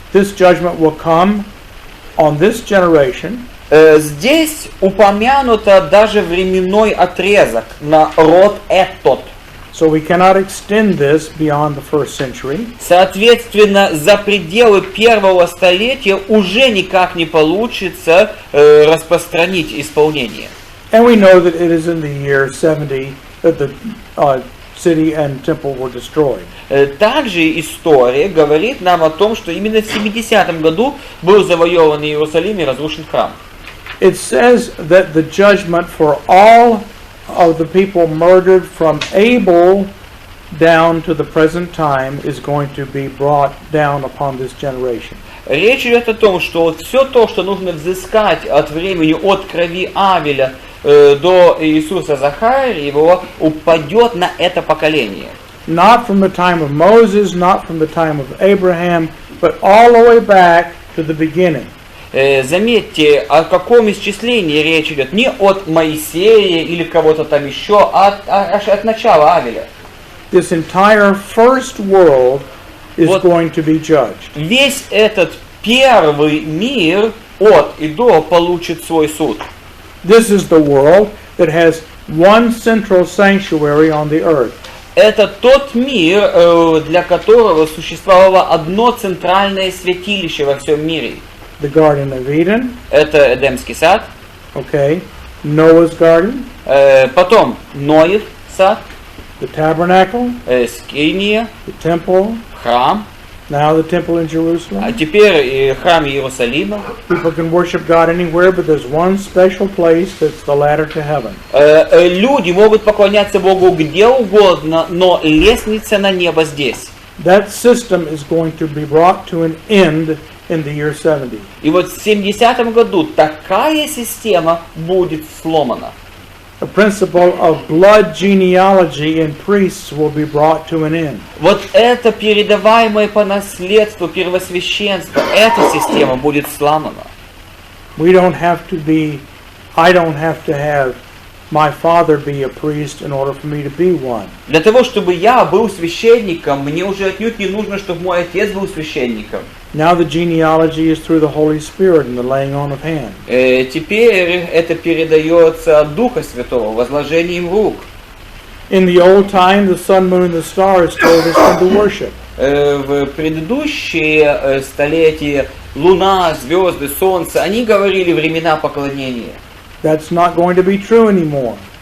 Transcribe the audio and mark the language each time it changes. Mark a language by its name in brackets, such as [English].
[English] This judgment will come on this generation. [Russian] Здесь упомянуто даже временной отрезок на род этот. [English] So we cannot extend this beyond the first century. [Russian] Соответственно, за пределы первого столетия уже никак не получится распространить исполнение. [English] And we know that it is in the year 70 that the city and temple were destroyed. [Russian] Также история говорит нам о том, что именно в 70-м году был завоеван Иерусалим и разрушен храм. [English] It says that the judgment for all of the people murdered from Abel down to the present time is going to be brought down upon this generation. [Russian] Речь идет о том, что вот все то, что нужно взыскать от времени от крови Авеля до Иисуса Захариева, упадет на это поколение. [English] Not from the time of Moses, not from the time of Abraham, but all the way back to the beginning. [Russian] Заметьте, о каком исчислении речь идет. Не от Моисея или кого-то там еще, а от начала Авеля. [English] This entire first world is going to be judged. [Russian] Весь этот первый мир от и до получит свой суд. [English] This is the world that has one central sanctuary on the earth. [Russian] Это тот мир, для которого существовало одно центральное святилище во всем мире. [English] The Garden of Eden. [Russian] Это Эдемский сад. [English] Okay. Noah's Garden. [Russian] Потом Ноев сад. [English] The tabernacle. [Russian] Скиния. [English] The temple. [Russian] Храм. [English] Now the temple in Jerusalem. [Russian] А теперь храм Иерусалима. [English] People can worship God anywhere, but there's one special place that's the ladder to heaven. [Russian] Люди могут поклоняться Богу где угодно, но лестница на небо здесь. [English] That system is going to be brought to an end in the year 70. [Russian] И вот в 70-м году такая система будет сломана. [English] The principle of blood genealogy in priests will be brought to an end. [Russian] Вот это передаваемое по наследству первосвященство, эта система будет сломана. [English] I don't have to have my father be a priest in order for me to be one. [Russian] Для того, чтобы я был священником, мне уже отнюдь не нужно, чтобы мой отец был священником. [English] Now the genealogy is through the Holy Spirit and the laying on of hands. [Russian] Теперь это передается от Духа Святого, возложением рук. [English] In the old time, the sun, moon, and the stars told us when to worship. [Russian] В предыдущие столетия луна, звезды, солнце, они говорили времена поклонения. [English] That's not going to be true anymore.